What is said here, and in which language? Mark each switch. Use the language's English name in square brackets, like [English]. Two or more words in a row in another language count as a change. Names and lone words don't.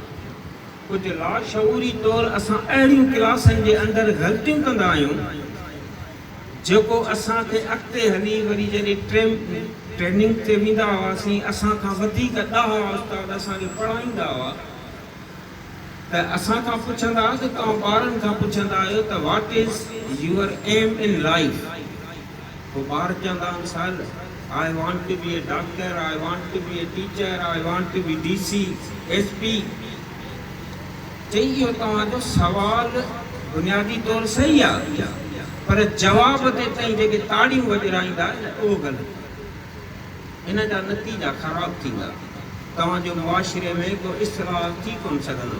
[Sindhi] कुझु लाशऊरी तौरु असां अहिड़ियूं क्लासनि जे अंदरि ग़लतियूं कंदा आहियूं जेको असांखे अॻिते हली वरी जॾहिं ट्रेनिंग ते वेंदा हुआसीं, असां खां वधीक 10 उस्ताद असांखे पढ़ाईंदा हुआ त असां खां पुछंदा त तव्हां ॿारनि खां पुछंदा आहियो त [English] What is your aim in life. [Sindhi] पोइ ॿार चवंदा आहिनि [English] Sir I want to be a doctor, I want to be a teacher, I want to be DC, SP. [Sindhi] चई इहो तव्हांजो सवाल बुनियादी तौरु सही आहे, पर जवाब ते ताईं जेके ताड़ियूं वॼाईंदा आहिनि उहो ग़लति, इन जा नतीजा ख़राब थींदा। तव्हांजो मुआशिरे में को इस्लाह थी कोन सघंदो।